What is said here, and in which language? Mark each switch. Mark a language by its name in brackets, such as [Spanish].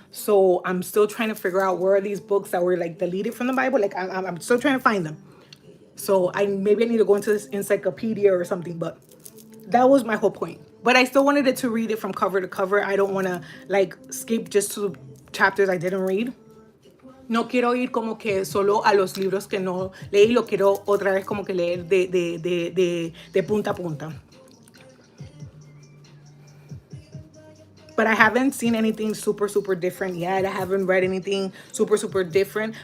[English] So I'm still trying to figure out where are these books that were like deleted from the Bible. Like I'm still trying to find them. So maybe I need to go into this encyclopedia or something, but that was my whole point. But I still wanted to read it from cover to cover. I don't want to like skip just to chapters I didn't read. [Spanish] No quiero ir como que solo a los libros que no leí, lo quiero otra vez como que leer de punta a punta. [English] But I haven't seen anything super, super different yet. I haven't read anything super, super different.